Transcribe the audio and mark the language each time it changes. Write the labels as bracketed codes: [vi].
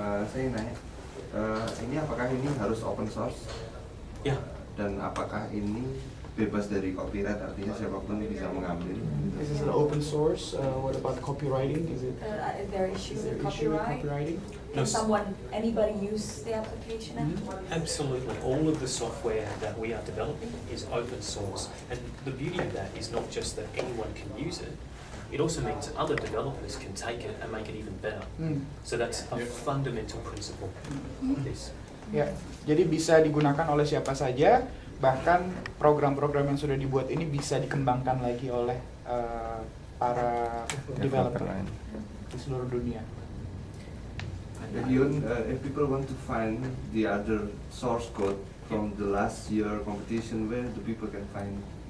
[id] Saya nanya, ini apakah ini harus open source? [en] Yeah. [id] Dan apakah ini bebas dari copyright, artinya siapapun bisa mengambil? [en] This is an open source. What about copywriting? Is it There issue with copyright? No, Can anybody use the application? Absolutely. All of the software that we are developing is open source. And the beauty of that is not just that anyone can use it, it also means that other developers can take it and make it even better. So that's a fundamental principle of this. [id] Ya, jadi bisa digunakan oleh siapa saja, bahkan program-program yang sudah dibuat ini bisa dikembangkan lagi oleh para developer di seluruh dunia. [en] And Yun, if people want to find the other source code from the last year competition, where do people can find?